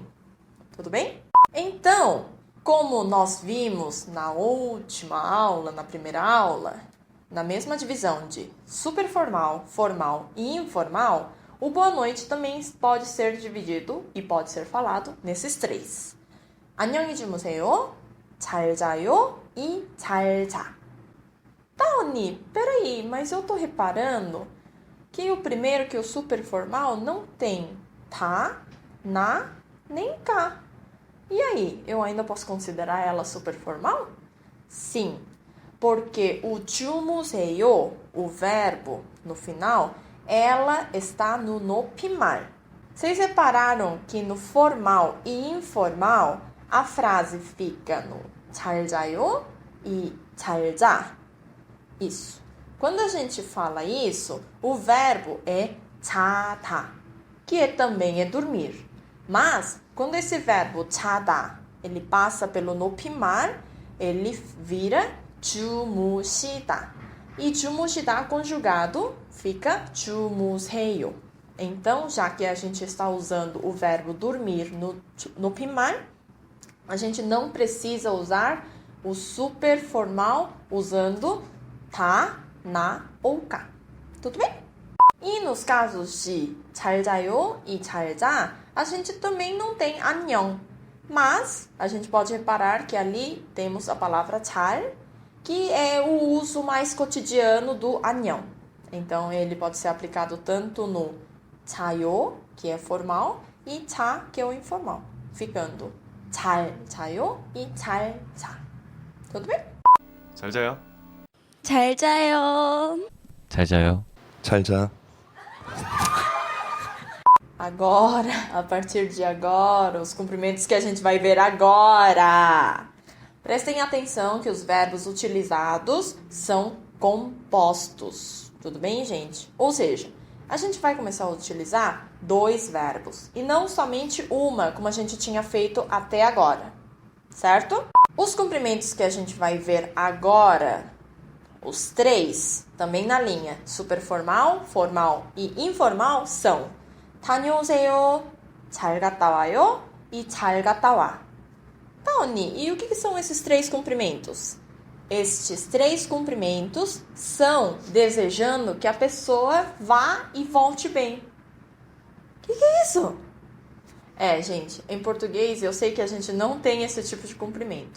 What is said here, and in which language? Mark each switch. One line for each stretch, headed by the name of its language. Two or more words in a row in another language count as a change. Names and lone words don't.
Portuguese: Tudo bem? Então, como nós vimos na última aula, na primeira aula, na mesma divisão de superformal, formal e informal, o boa noite também pode ser dividido e pode ser falado nesses três.
Korean: 안녕히 주무세요, 잘 자요 e 잘 자.
Portuguese: Tá, Oni, peraí, mas eu tô reparando que o primeiro, que é o superformal, não tem tá, na, nem cá. E aí, eu ainda posso considerar ela superformal? Sim, porque o 주무세요, o verbo no final, ela está no nopimar. Vocês repararam que no formal e informal a frase fica no
Korean: 잘 자요
Portuguese: e
Korean: 잘 자?
Portuguese: Isso. Quando a gente fala isso, o verbo é 자다, que também é dormir. Mas quando esse verbo 자다, ele passa pelo nopimar, ele vira 주무시다. E 주무시다 conjugado fica 주무세요. Então, já que a gente está usando o verbo dormir no pimar, a gente não precisa usar o superformal usando tá, na ou cá. Tudo bem? E nos casos de
Korean: 잘 자요
Portuguese: e
Korean: 잘 자,
Portuguese: a gente também não tem 안녕. Mas a gente pode reparar que ali temos a palavra 잘, que é o uso mais cotidiano do 안녕. Então, ele pode ser aplicado tanto no 자요, que é formal, e 자, que é o informal, ficando
Korean: 잘 자요
Portuguese: e
Korean: 잘 자.
Portuguese: Tudo bem?
Korean: 잘 자요. 잘 자요. 잘 자요. 잘 자.
Portuguese: Agora, a partir de agora, os cumprimentos que a gente vai ver agora. Prestem atenção que os verbos utilizados são compostos. Tudo bem, gente? Ou seja, a gente vai começar a utilizar 2 verbos e não somente uma, como a gente tinha feito até agora, certo? Os cumprimentos que a gente vai ver agora, os 3, também na linha superformal, formal e informal, são
Korean: 다녀오세요, 잘 갔다 와요
Portuguese: e
Korean: 잘 갔다 와.
Portuguese: Tá, Oni, e o que são esses 3 cumprimentos? Estes 3 cumprimentos são desejando que a pessoa vá e volte bem. O que é isso? Gente, em português eu sei que a gente não tem esse tipo de cumprimento.